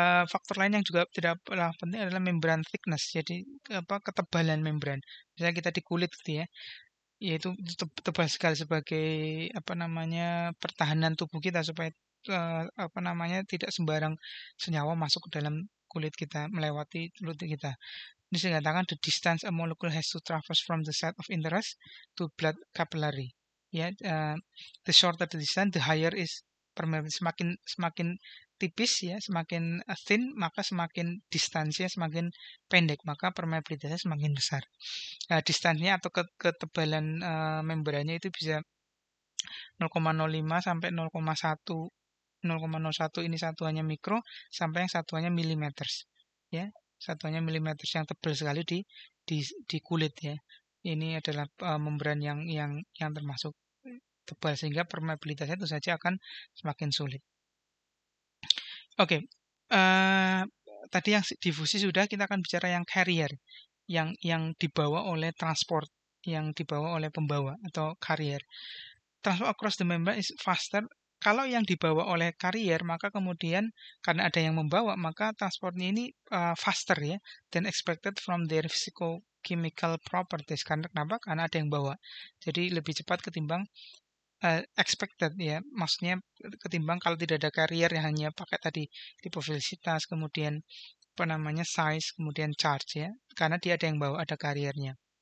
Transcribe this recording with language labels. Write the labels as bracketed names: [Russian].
[Indonesian] Faktor lain yang juga tidak kalah penting adalah membran thickness, jadi ketebalan membran. Misalnya kita di kulit gitu ya, yaitu tebal sekali sebagai apa namanya pertahanan tubuh kita supaya apa namanya tidak sembarang senyawa masuk ke dalam kulit kita melewati kulit kita. Ini dikatakan [English] the distance a molecule has to traverse from the site of interest to blood capillary. Ya, the shorter the distance, the higher is permeability. [Indonesian] Semakin tipis ya, semakin thin, maka semakin distansinya semakin pendek, maka permeabilitasnya semakin besar. Nah, distansinya atau ketebalan membrannya itu bisa 0,05 sampai 0,1 0,01 ini satuannya mikro sampai yang satuannya milimeter ya, satuannya milimeter yang tebal sekali di kulit ya. Ini adalah membran yang termasuk tebal sehingga permeabilitasnya itu saja akan semakin sulit. Oke, tadi yang difusi sudah, kita akan bicara yang carrier, yang dibawa oleh transport, yang dibawa oleh pembawa atau carrier. [English] Transport across the membrane is faster. [Indonesian] Kalau yang dibawa oleh carrier, maka kemudian karena ada yang membawa, maka transportnya ini faster ya, [English] than expected from their physicochemical properties. [Indonesian] Karena kenapa? Karena ada yang bawa. Jadi lebih cepat ketimbang expected ya, maksudnya ketimbang kalau tidak ada carrier yang hanya pakai tadi lipofilisitas, kemudian apa namanya size, kemudian charge ya, karena dia ada yang bawa, ada carriernya.